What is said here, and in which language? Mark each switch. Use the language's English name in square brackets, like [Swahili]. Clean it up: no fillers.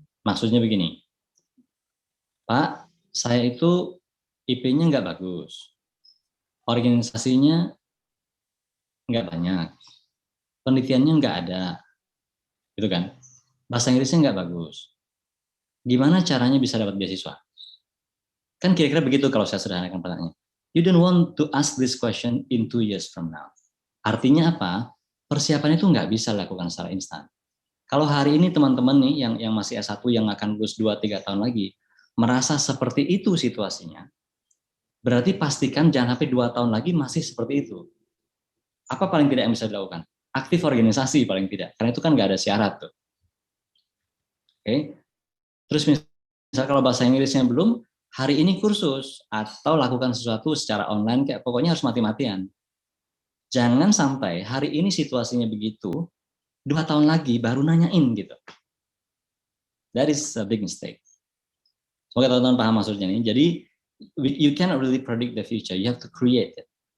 [Indonesian] Maksudnya begini, Pak, saya itu IP-nya nggak bagus, organisasinya nggak banyak, penelitiannya nggak ada, gitu kan? Bahasa Inggrisnya nggak bagus. Gimana caranya bisa dapat beasiswa? Kan kira-kira begitu kalau saya sederhanakan pertanyaannya. [English] You don't want to ask this question in 2 years from now. [Indonesian] Artinya apa? Persiapan itu nggak bisa dilakukan secara instan. Kalau hari ini teman-teman nih yang masih S1 yang akan lulus 2-3 tahun lagi, merasa seperti itu situasinya, berarti pastikan jangan sampai 2 tahun lagi masih seperti itu. Apa paling tidak yang bisa dilakukan? Aktif organisasi paling tidak, karena itu kan nggak ada syarat tuh. Oke. Terus misal kalau bahasa Inggrisnya belum, hari ini kursus atau lakukan sesuatu secara online, kayak pokoknya harus mati-matian. Jangan sampai hari ini situasinya begitu, 2 tahun lagi baru nanyain gitu. [English] That is a big mistake. [Indonesian] Semoga teman-teman paham maksudnya nih. Jadi [English] you cannot really predict the future, you have to create it.